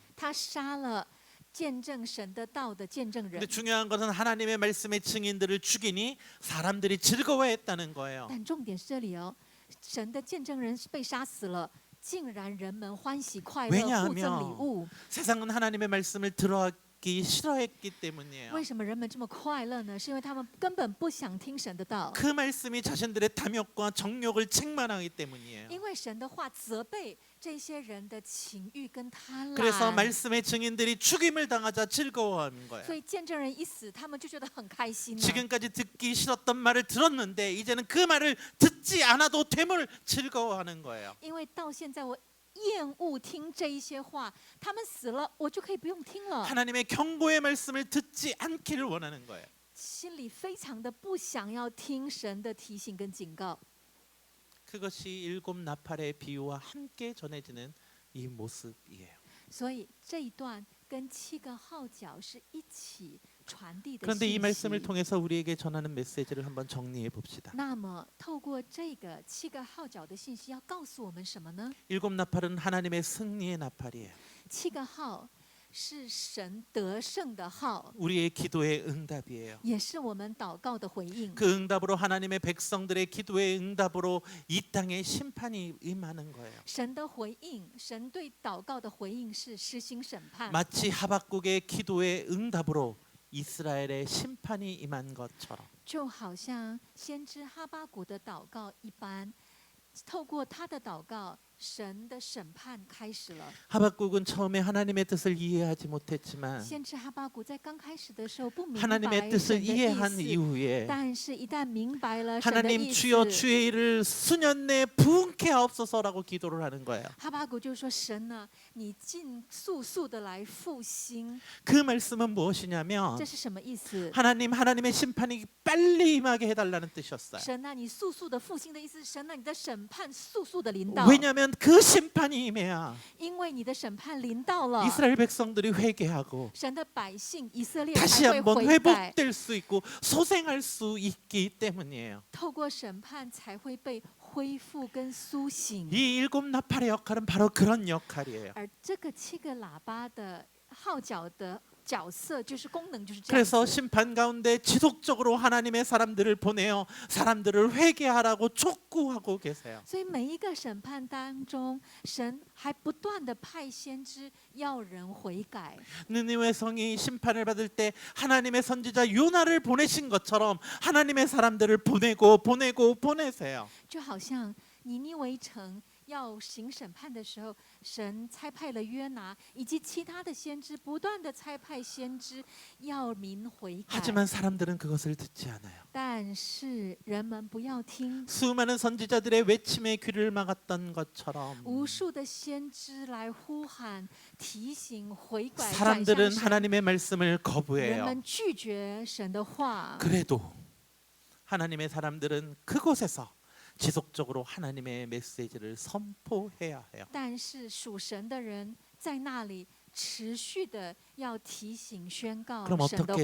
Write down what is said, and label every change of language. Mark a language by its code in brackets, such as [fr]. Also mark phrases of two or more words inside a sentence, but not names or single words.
[zh] 他杀了见证神的道的见证 [ko] 근데 [zh] 人。 [ko] 중요한 것은 하나님의 말씀의 증인들을 죽이니 사람들이 즐거워했다는 거예요. [zh] 但重点是这里哦，神的见证人是被杀死了，竟然人们欢喜快乐，互赠礼物。 [ko] 세상은 하나님의 말씀을 들어하기 싫어했기 때문이에요. [zh] 为什么人们这么快乐呢？是因为他们根本不想听神的道， [ko] 그 말씀이 자신들의 탐욕과 정욕을 책망하기 때문이에요. [zh] 因为神的话责备这些人的情欲跟贪 [ko] 그래서 [zh] 婪。 [ko] 말씀의 증인들이 죽임을 당하자 즐거워하는 [zh] 所 [ko] 거예요. [zh] 以见证人一死，他们就觉得很开心了。 [ko] 지금까지 듣기 싫었던 말을 들었는데 이제는 그 말을 듣지 않아도 됨을 즐거워하는 거예요. [zh] 因为到现在我厌恶听这一些话，他们死了，我就可以不用听了， [ko] 하나님의 경고의 말씀을 듣지 않기를 원하는 거예요. [zh] 心里非常的不想要听神的提醒跟警告。 [ko] 그것이 일곱 나팔의 비유와 함께 전해지는 이 모습이에요. [zh] 所以这一段跟7个号角是一起传递的 [ko] 그런데 이 [zh] 信 [ko] 말씀을 [zh] 息。 [ko] 통해서 우리에게 전하는 메시지를 한번 정리해 봅시다. [zh] 那么，透过这个7个号角的信息，要告诉我们什么呢？ [ko] 일곱 나팔은 하나님의 승리의 나팔이에요. [zh] 7个号是神得胜的号， [ko] 우리의 기도의 응답이에요. [zh] 也是我们祷告的回应。 [ko] 그 응답으로 하나님의 백성들의 기도의 응답으로 이 땅에 심판이 임하는 거예요. [zh] 神的回应，神对祷告的回应是施行审判， [ko] 마치 하박국의 기도의 응답으로 이스라엘의 심판이 임한 것처럼 [zh] 就好像先知哈巴谷的祷告一般，透过他的祷告，神的审判开始了。 [ko] 하박국은 처음에 하나님의 뜻을 이해하지 못했지만 [zh] 先知哈巴谷在刚开始的时候不明白 [ko] 하나님의 [zh] 神 [ko] 뜻을 [zh] 的意 [ko] 이해한 [zh] 思， [ko] 이후에 [zh] 但是一旦明白了神的 [ko] 하나님 [zh] 意 [ko] 주여 [zh] 思， [ko] 주의 일을 수년 내에 부흥케 하옵소서라고 기도를 하는 거예요. [zh] 哈巴谷就说：“神呢，你尽速速的来复兴。 [ko] 그 말씀은 무엇이냐면 [zh] 这是什么意思？ [ko] 하나님의 심판이 빨리 임하게 해달라는 뜻이었어요. [zh] 神呢，你速速的复兴的意思，神呢，你的审判速速的临到， [ko] 왜냐하면 그 심판이 임해야 [zh] 因为你的审判临到了， [ko] 이스라엘 백성들이 회개하고 [zh] 神的百姓以色列 [ko] 다시 [zh] 才会 [ko] 한번 [zh] 悔改， [ko] 회복될 수 있고 소생할 수 있기 때문이에요. [zh] 透过审判才会被恢复跟苏醒。 [ko] 이 일곱 나팔의 역할은 바로 그런 역할이에요. [zh] 而这个七个喇叭的号角的角色，就是功能，就是这样 [ko] 그래서 [zh] 子。 [ko] 심판 가운데 지속적으로 하나님의 사람들을 보내어 사람들을 회개하라고 촉구하고 계세요. [zh] 所以每一个审判当中，神还不断的派先知要人悔改。 [ko] 느니웨 성이 심판을 받을 때 하나님의 선지자 요나를 보내신 것처럼 하나님의 사람들을 보내세요. [zh] 就好像尼尼微城要行审判的时候，神差派了约拿以及其他的先知，不断的差派先知要民悔改。 [ko] 하지만 사람들은 그것을 듣지 않아요. [zh] 但是人们不要听， [ko] 수많은 선지자들의 외침에 귀를 막았던 것처럼 [zh] 无数的先知来呼喊、提醒悔改，转向 [ko] 사람들은 [zh] 神。 [ko] 하나님의 말씀을 [zh] 人 [ko] 거부해요. [zh] 们拒绝神的话， [ko] 그래도 하나님의 사람들은 그곳에서 지속적으로 하나님의 메시지를 선포해야 해요. [zh] 但是属神的人在那里持续的要提醒、宣告 [ko] 그럼 [zh] 神的